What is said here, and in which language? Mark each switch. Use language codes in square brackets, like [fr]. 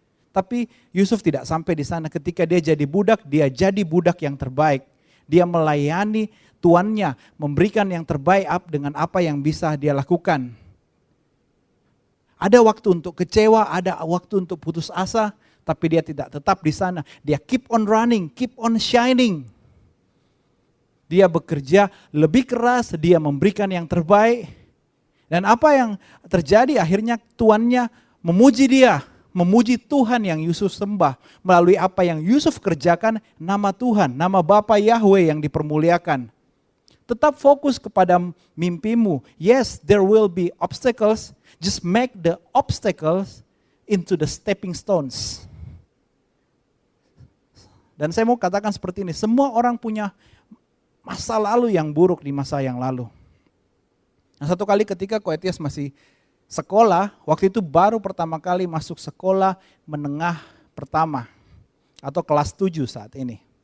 [id] Tapi Yusuf tidak sampai di sana. Ketika dia jadi budak yang terbaik. Dia melayani tuannya, memberikan yang terbaik dengan apa yang bisa dia lakukan. Ada waktu untuk kecewa, ada waktu untuk putus asa, tapi dia tidak tetap di sana. Dia [en] keep on running, keep on shining. [id] Dia bekerja lebih keras, dia memberikan yang terbaik. Dan apa yang terjadi akhirnya tuannya memuji dia, memuji Tuhan yang Yusuf sembah. Melalui apa yang Yusuf kerjakan, nama Tuhan, nama Bapa Yahweh yang dipermuliakan. Tetap fokus kepada mimpimu. [en] Yes, there will be obstacles. Just make the obstacles into the stepping stones. [id] Dan saya mau katakan seperti ini, semua orang punya masa lalu yang buruk di masa yang lalu. Nah, satu kali ketika Ko Etias masih sekolah, waktu itu baru pertama kali masuk sekolah menengah pertama atau kelas 7 saat ini.